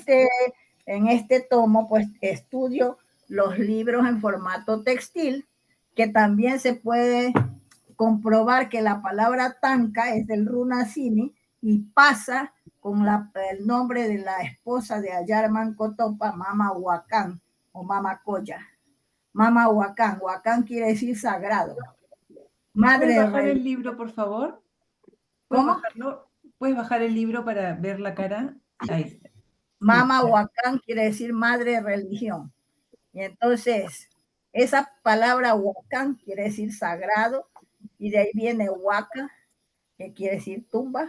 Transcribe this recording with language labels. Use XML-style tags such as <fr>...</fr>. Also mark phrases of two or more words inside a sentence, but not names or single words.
<es>este tomo, pues estudio los libros en formato textil, que también se puede comprobar que la palabra tanca es del Runasimi y pasa con el nombre de la esposa de Ayarman Cotopa, Mama Huacán o Mama Coya. Mama Huacán, Huacán quiere decir sagrado. ¿Puedes Madre bajar el religión. libro, por favor? ¿Puedes ¿Cómo? bajarlo? ¿Puedes bajar el libro para ver la cara? Ahí está. Sí. Mama Huacán quiere decir madre religión. Y entonces, esa palabra Huacán quiere decir sagrado, y de ahí viene Huaca, que quiere decir tumba.</es>